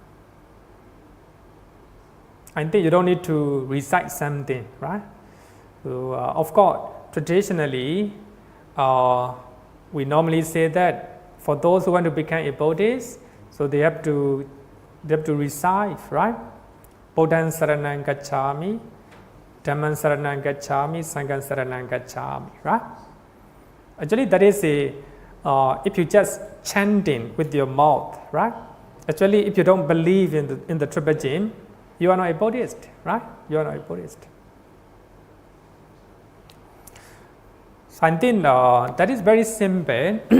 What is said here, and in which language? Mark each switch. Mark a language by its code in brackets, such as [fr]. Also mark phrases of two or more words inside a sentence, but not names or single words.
[en] I think you don't need to recite something, right? So, of course, traditionally, we normally say that for those who want to become a Buddhist, so they have to recite, right? [pi] Buddhaṃ saranam gacchāmi, Dhammaṃ saranam gacchāmi, Sanghaṃ saranam gacchāmi, [en] right? Actually, that is if you just chanting with your mouth, right? Actually, if you don't believe in the Triple, you are not a Buddhist, right? You are not a Buddhist. So I think that is very simple.